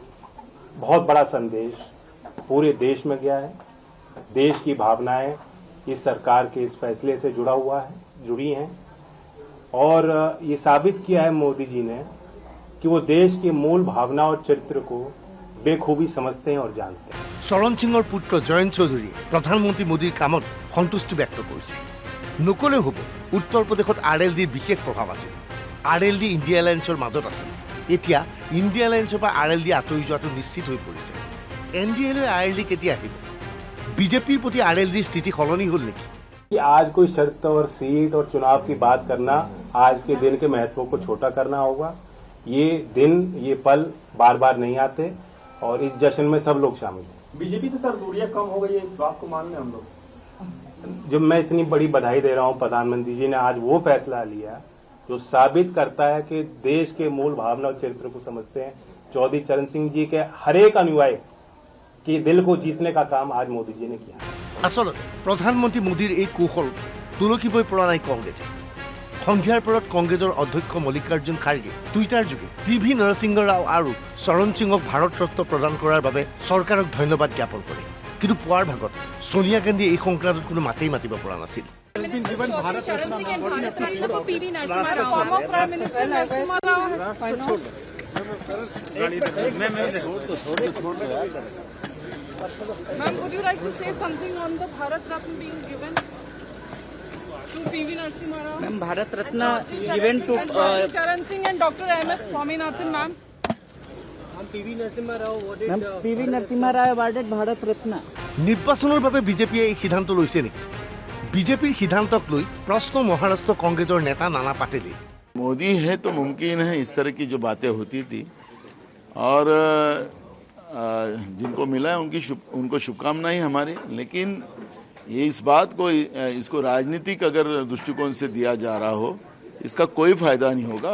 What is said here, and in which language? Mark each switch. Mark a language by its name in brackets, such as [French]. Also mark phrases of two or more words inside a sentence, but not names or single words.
[Hindi] बहुत बड़ा संदेश पूरे देश में गया है। देश की भावनाएं इस सरकार के इस फैसले से जुड़ी हैं और ये साबित किया है मोदी जी ने कि वो देश की मूल भावना और चरित्र को बेखूबी समझते हैं और जानते हैं। [Assamese] চৰণ সিঙৰ পুত্ৰ জয়ন্ত চৌধুৰীয়ে প্ৰধানমন্ত্ৰী মোদীৰ কামত সন্তুষ্টি ব্যক্ত কৰিছে। নকলে হ'ব, উত্তৰ প্ৰদেশত RLDৰ বিশেষ প্ৰভাৱ আছিল। RLD ইণ্ডিয়া এলায়েন্সৰ মাজত আছিল। এতিয়া ইণ্ডিয়া এলায়েন্সৰ পৰা RLD আঁতৰি যোৱাটো নিশ্চিত হৈ পৰিছে। NDA-লৈ RLD কেতিয়া আহিব? বিজেপিৰ প্ৰতি RLDৰ স্থিতি সলনি হ'ল নেকি? [Hindi] आज कोई शर्त और सीट और चुनाव की बात करना, आज के दिन के महत्व को छोटा करना होगा। ये दिन, ये पल बार बार नहीं आते और इस जश्न में सब लोग शामिल हैं। बीजेपी से सर दूरियां कम हो गई है, इस बात को मान लें हम लोग। जब मैं इतनी बड़ी बधाई दे रहा हूं, प्रधानमंत्री जी ने आज वो फैसला लिया जो साबित करता है कि देश के मूल भावना और चरित्र को समझते हैं। चौधरी चरण सिंह जी के हर एक अनुयायी के दिल को जीतने का काम आज मोदी जी ने किया। [Assamese] আচলতে প্ৰধানমন্ত্ৰী মোদীৰ এই কৌশল তুলসীবই পৰা নাই কংগ্ৰেছে। সন্ধিয়াৰ পৰত কংগ্ৰেছৰ অধ্যক্ষ মল্লিকাৰ্জুন খাৰ্গে টুইটাৰ যোগে PV নৰসিংহ ৰাও আৰু চৰণ সিঙক ভাৰত ৰত্ন প্ৰদান কৰাৰ বাবে চৰকাৰক ধন্যবাদ জ্ঞাপন কৰে। কিন্তু পুৱাৰ ভাগত সোনিয়া গান্ধীয়ে এই সংক্ৰান্তত কোনো মাতেই মাতিব পৰা নাছিল। [English] Ma'am, would you like to say something on the Bharat Ratna being given to PV Narasimha Rao? Ma'am, Bharat Ratna given to Charan Singh and Dr. MS Swaminathan, ma'am. PV Narasimha Rao awarded Bharat Ratna. [Assamese] নিৰ্বাচনৰ বাবে বিজেপিয়ে এই সিদ্ধান্ত লৈছে নেকি? বিজেপিৰ সিদ্ধান্তক লৈ প্ৰশ্ন মহাৰাষ্ট্ৰ কংগ্ৰেছৰ নেতা নানা পাটেলে। [Hindi] मोदी है तो मुमकिन है इस तरह की जो बातें होती थी और जिनको मिला है उनको शुभकामनाएं हमारी, लेकिन ये इस बात को इसको राजनीतिक अगर दृष्टिकोण से दिया जा रहा हो इसका कोई फायदा नहीं होगा।